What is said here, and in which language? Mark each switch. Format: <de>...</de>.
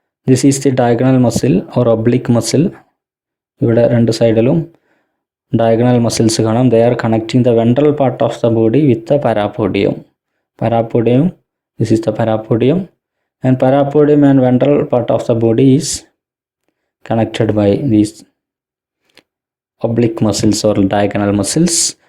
<en>This is the diagonal muscle or oblique muscle.</en> <ml>ഇവിടെ 2 സൈഡിലും diagonal muscles കാണാം.</ml> <en>They are connecting the ventral part of the body with the parapodium. Parapodium, this is the parapodium, and parapodium and ventral part of the body is connected by these oblique muscles or diagonal muscles.</en>